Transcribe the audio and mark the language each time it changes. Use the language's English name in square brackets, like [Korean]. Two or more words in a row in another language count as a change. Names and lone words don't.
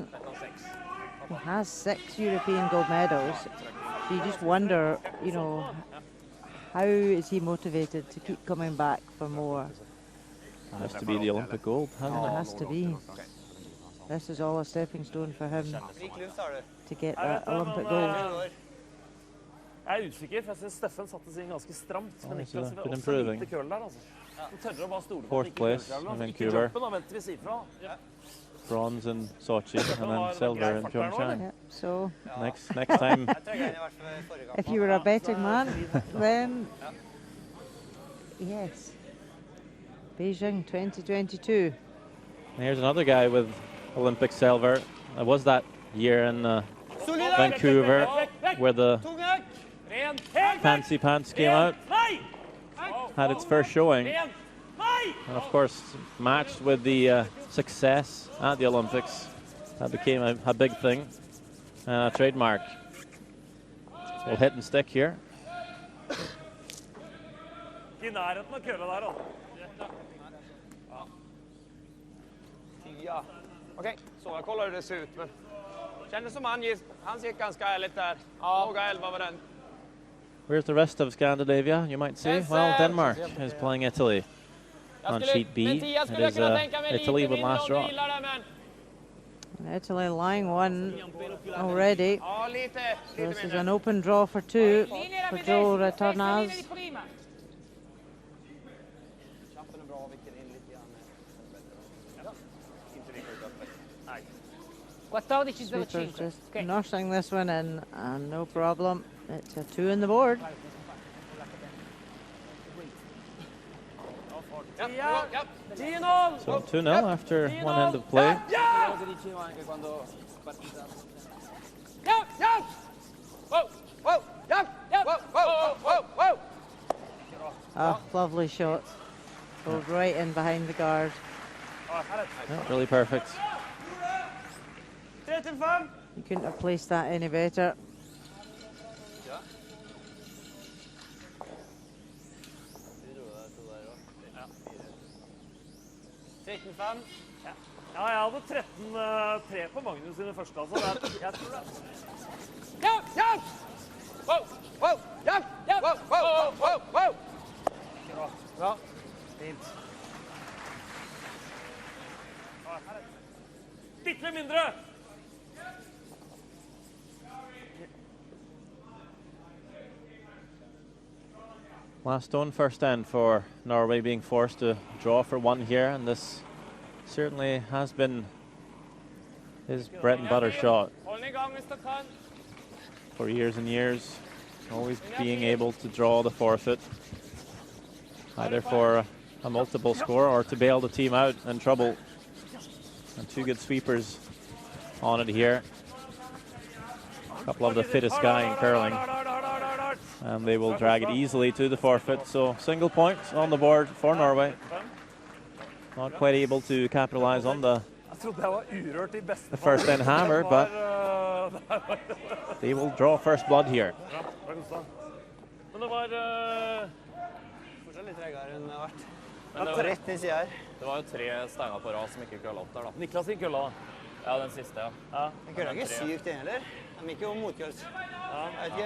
[English] He has 6 European gold medals. So you just wonder, you know, how is he motivated to keep coming back for more? It has to be the Olympic gold, hasn't It it? has to be. This is all a stepping stone for him to get that Olympic gold. [Norwegian] Jeg er usikker, for jeg synes Steffen satte seg ganske stramt. Men [English] he's Niklas been [Norwegian] var også [English] improving. [Norwegian] lite køl der, altså. Han tørrer å bare stole på [English] Fourth place in Vancouver. [Norwegian] Jumpen, da venter vi sier fra. [English] Bronze in Sochi and then silver in Pyeongchang. Yeah, so Next time, if you were a betting man, then yes. Beijing 2022. here's another guy with Olympic silver. It was that year in Vancouver where the fancy pants came out, had its first showing, and of course matched with the success at the Olympics. That became a big thing, a trademark. We'll hit and stick here. [Norwegian] I nærheten av køla der, altså. Ja. [Swedish] Okej, så jag kollar hur det ser ut. Men kändes som han gick ganska ärligt där. Låga 11 var den. [English] Where's the rest of Scandinavia, you might say? Well, Denmark is playing Italy on sheet B. It is Italy with last draw. And Italy lying one already. [Swedish] Ja, lite [English] So this is [Swedish] mindre. [English] an open draw for two [Swedish] Linjerna [English] for [Swedish] vid [English] Joe [Swedish] dig. Sexa [English] Retornaz. [Swedish] linjer på rimmen. Chappen är bra, viker in lite grann. Inte lika öppet. Nej. 14.05. [English] Sweepers just Just nursing this one in, and no problem. It's a two in the board. [Swedish] Ja, ja, ja. 10-0! [English] So 2-0 after one end of play. [Swedish] Ja! Ja, ja! Wow, wow, ja, ja! Wow, wow, wow, wow! [English] Ah, lovely shot. Goes right in behind the guard. Yeah, really perfect. 3-5. You couldn't have placed that any better. [Norwegian] Ja, jeg hadde 13-3 på Magnus i den første, altså. Jeg tror det. Ja, ja! Wow, wow, ja, ja! Wow, wow, wow, wow! Bra. Fint. Litt mindre! [English] Last stone first end for Norway, being forced to draw for one here, and this certainly has been his bread and butter shot [Norwegian] Hold den i gang hvis du kan. [English] for years and years. Always being able to draw the forfeit, either for a multiple score or to bail the team out in trouble. And two good sweepers on it here. A couple of the fittest guy in curling. And they will drag it easily to the forfeit. So single point on the board for Norway. Not quite able to capitalize on the first end hammer, but they will draw first blood here. [Norwegian] Men det var Fortsatt litt tregere enn det har vært. Men det var, Rett i siden her. det var jo 3 steiner på rad som ikke kølla opp der, da. Niklas gikk kølla, da. Ja, den siste, ja. Den kølla ikke sykt, den heller. De gikk jo motkølls. Jeg vet ikke.